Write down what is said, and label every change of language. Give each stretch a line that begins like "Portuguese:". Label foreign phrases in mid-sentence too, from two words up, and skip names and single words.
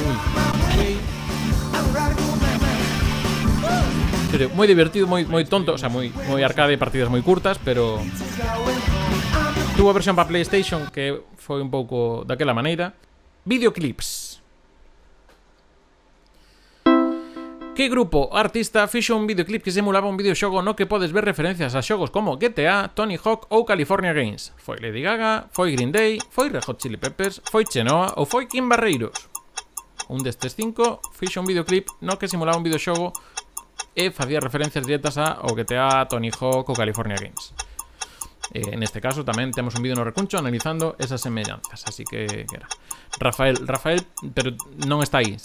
Galician: Pero moi divertido, moi tonto,
Spanish: o sea,
Galician: moi arcade, partidas moi curtas, pero tuvo a versión para PlayStation que foi un pouco daquela maneira. Videoclips. Que grupo artista fixo un videoclip que simulaba un videoxogo no que podes ver referencias a xogos como GTA, Tony Hawk ou California Games? Foi Lady Gaga, foi Green Day, foi Red Hot Chili Peppers, foi Chenoa ou foi Kim Barreiros? Un destes 5 fixo un videoclip no que simulaba un videoxogo e facía referencias directas a o GTA, Tony Hawk ou California Games. Neste caso tamén temos un vídeo no Recuncho analizando esas semellanzas. Así que era Rafael, pero non está aí.